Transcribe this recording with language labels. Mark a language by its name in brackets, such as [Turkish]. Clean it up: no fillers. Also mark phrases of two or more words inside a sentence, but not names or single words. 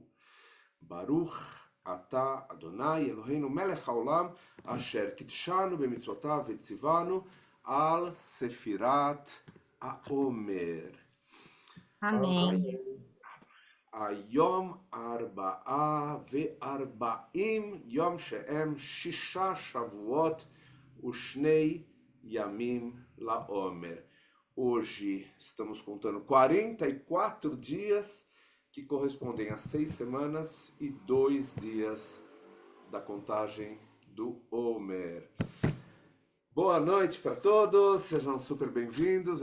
[Hebrew] ברוך אתה אדוני אלוהינו מלך העולם, אשר קידשנו במצוותיו וציוונו על ספירת העומר. [Portuguese] Amém. [Hebrew] היום 44 יום שהם 6 שבועות ושני ימים לעומר. [Portuguese] Hoje estamos contando 44 dias que correspondem a 6 semanas e 2 dias da contagem do Homer. Boa noite para todos, sejam super bem-vindos.